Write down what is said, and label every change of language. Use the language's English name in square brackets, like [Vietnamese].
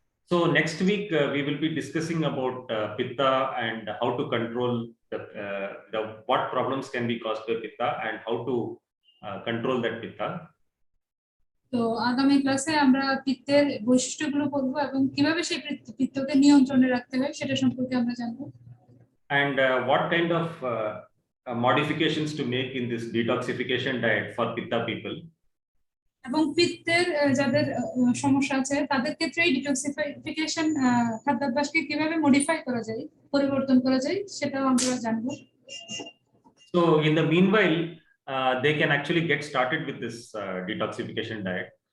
[English] So next week we will be discussing about pitta and how to control the what problems can be caused by pitta and how to control that pitta. [Bangla] তো আগামী ক্লাসে আমরা পিত্তের বৈশিষ্ট্যগুলো পড়ব এবং কিভাবে সেই পিত্তকে নিয়ন্ত্রণে রাখতে হয় সেটা সম্পর্কে আমরা জানব। [English] And what kind of modifications to make in this detoxification diet for pitta people. [Bangla] এবং পিত্তের যাদের সমস্যা আছে তাদের ক্ষেত্রে ডিটক্সিফিকেশন খাদ্যাভ্যাসকে কিভাবে মডিফাই করা যায়, পরিবর্তন করা যায় সেটাও আমরা জানব। [English] So in the meanwhile they can actually get started with this detoxification diet.